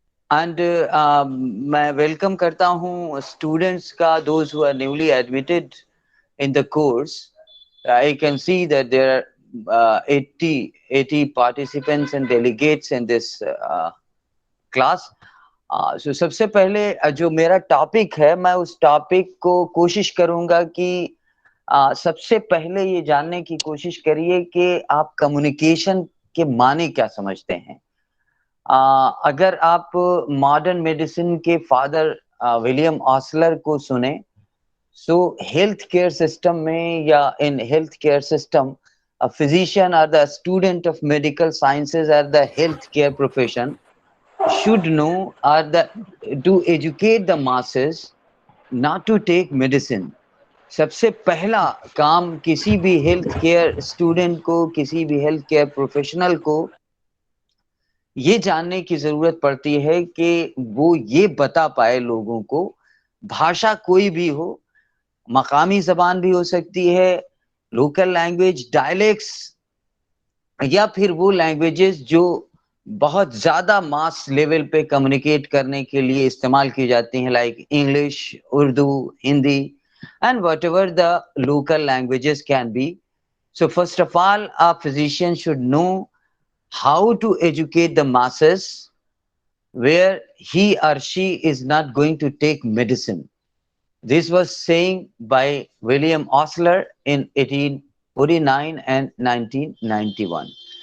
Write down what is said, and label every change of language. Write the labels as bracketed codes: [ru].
[en] And [ur] میں welcome کرتا ہوں اسٹوڈینٹس کا, [en] those who are newly admitted in the course. I can see that there are 80 participants and delegates in this class. [ur] So سب سے پہلے جو میرا ٹاپک ہے, میں اس ٹاپک کو کوشش کروں گا کہ سب سے پہلے یہ جاننے کی کوشش کریے کہ آپ کمیونیکیشن کے معنی کیا سمجھتے ہیں. اگر آپ ماڈرن میڈیسن کے فادر ولیم آسلر کو سنیں, سو ہیلتھ کیئر سسٹم [en] میں یا in health care system physician or the student of medical sciences or the healthcare profession should know or to educate the masses not to take medicine. [ur] سب سے پہلا کام کسی بھی health care student کو, کسی بھی health care professional کو یہ جاننے کی ضرورت پڑتی ہے کہ وہ یہ بتا پائے لوگوں کو, بھاشا کوئی بھی ہو, مقامی زبان بھی ہو سکتی ہے, لوکل لینگویج, ڈائلیکٹس, یا پھر وہ لینگویجز جو بہت زیادہ ماس لیول پہ کمیونیکیٹ کرنے کے لیے استعمال کی جاتی ہیں, [en] Like English, Urdu, Hindi, and whatever the local languages can be. So first of all a physician should know how to educate the masses where he or she is not going to take medicine. This was saying by William Osler in 1849 and 1919.